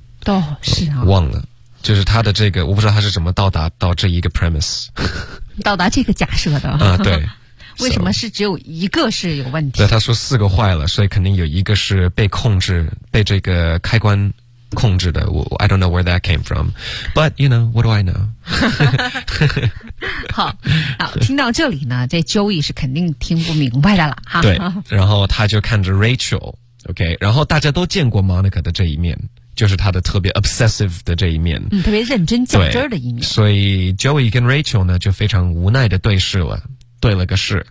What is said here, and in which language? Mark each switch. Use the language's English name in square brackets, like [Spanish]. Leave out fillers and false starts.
[Chinese] 都、哦、是啊。忘了。就是他的这个，我不知道他是怎么到达到这一个 premise，到达这个假设的啊，对。为什么是只有一个是有问题？对，他说四个坏了，所以肯定有一个是被控制，被这个开关控制的。 [English] 我 I don't know where that came from， but you know what do I know？ [Chinese] 好，听到这里呢，这 Joey 是肯定听不明白的了哈。对，然后他就看着 Rachel， OK， 然后大家都见过 Monica 的这一面。就是他的特别 obsessive 的这一面，嗯，特别认真较真的一面。所以 Joey 跟 Rachel 呢就非常无奈的对视了，对了个视，